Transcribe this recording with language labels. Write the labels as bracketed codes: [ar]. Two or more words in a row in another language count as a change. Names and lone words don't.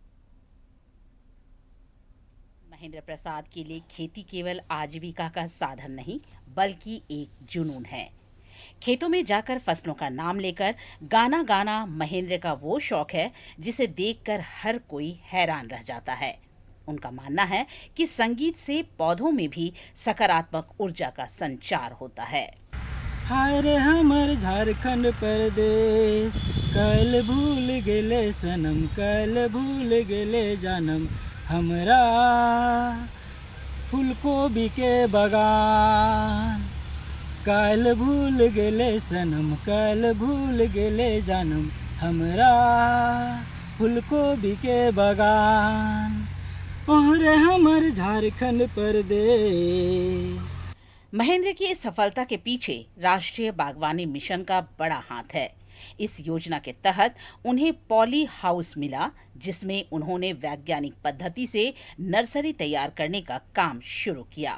[hi] महेंद्र प्रसाद के लिए खेती केवल आजीविका का साधन नहीं बल्कि एक जुनून है। खेतों में जाकर फसलों का नाम लेकर गाना गाना महेंद्र का वो शौक है जिसे देखकर हर कोई हैरान रह जाता है। उनका मानना है कि संगीत से पौधों में भी सकारात्मक ऊर्जा का संचार होता है। [sck] हाय रे हमर झारखंड प्रदेश, कल भूल गेले सनम, कल भूल गेले जानम, हमरा फूलकोबी के बगान, कल भूल गेले सनम, कल भूल गेले जानम, हमरा फूलकोबी के बगान, और हमर झारखंड प्रदेश। [hi] महेंद्र की इस सफलता के पीछे राष्ट्रीय बागवानी मिशन का बड़ा हाथ है। इस योजना के तहत उन्हें पॉली हाउस मिला जिसमें उन्होंने वैज्ञानिक पद्धति से नर्सरी तैयार करने का काम शुरू किया।